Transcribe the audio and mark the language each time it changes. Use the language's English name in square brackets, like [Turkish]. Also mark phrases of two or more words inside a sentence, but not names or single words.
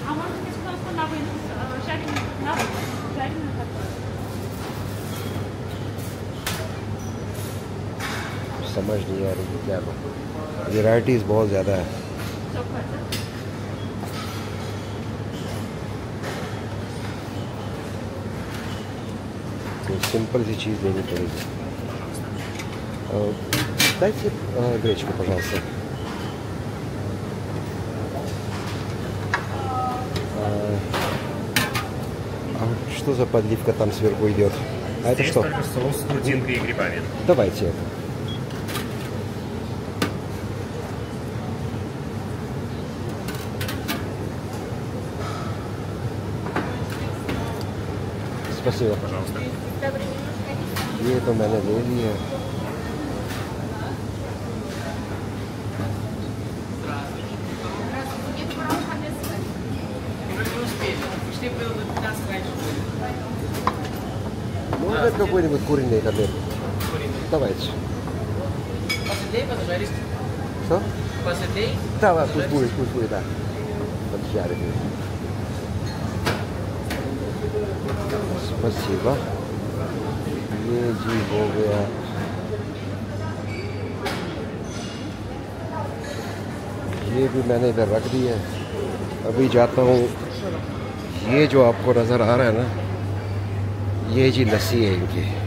[Hindi] समझ नहीं आ रही क्या लो, वेराइटीज़ बहुत ज़्यादा है। तो सिंपल सी चीज़ लेनी पड़ेगी। [Russian] Дайте гречку, пожалуйста. А что за подливка там сверху идет? А это что? Только соус с грудинкой и грибами. Давайте это. Спасибо. Пожалуйста. [Hindi] ये तो मैंने ले लिया। [Russian] Может какой-нибудь куриный котлет? Давайте. Что? Да, пусть будет, да. Поджаренный. Спасибо. [Hindi] ये जी हो गया। ये भी मैंने इधर रख दी है। अभी जाता हूँ। ये जो आपको नज़र आ रहा है ना, ये जी लस्सी है इनकी।